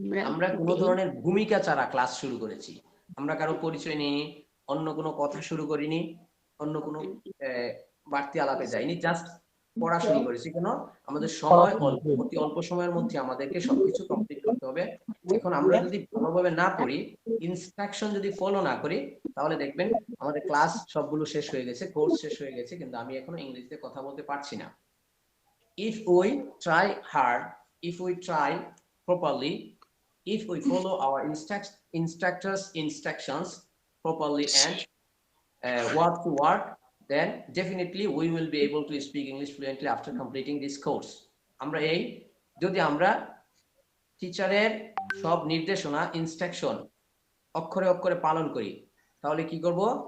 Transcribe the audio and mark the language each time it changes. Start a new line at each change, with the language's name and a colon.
Bangla: আমরা কোনো ধরনের ভূমিকা ছাড়া ক্লাস শুরু করেছি। আমরা কারো পরিচয় নিইনি, অন্য কোনো কথা শুরু করিনি, অন্য কোনো বাড়তি আলাপে যাইনি, জাস্ট পড়া শুরু করেছি। কেন? আমাদের সময় অল্প, অতি অল্প সময়ের মধ্যে আমাদেরকে সবকিছু কমপ্লিট করতে হবে। এখন আমরা যদি ভালোভাবে না পড়ি, ইনস্ট্রাকশন যদি ফলো না করি, তাহলে দেখবেন আমাদের ক্লাস সবগুলো শেষ হয়ে গেছে, কোর্স শেষ হয়ে গেছে, কিন্তু আমি এখনো ইংরেজিতে কথা বলতে পারছি না।
English: If we try hard, if we try properly, if we follow our instructors instructions properly and word to word, then definitely we will be able to speak English fluently after completing this course.
Bangla: আমরা এই যদি আমরা টিচারের সব নির্দেশনা instruction অক্ষরে অক্ষরে পালন করি, তাহলে কি করব?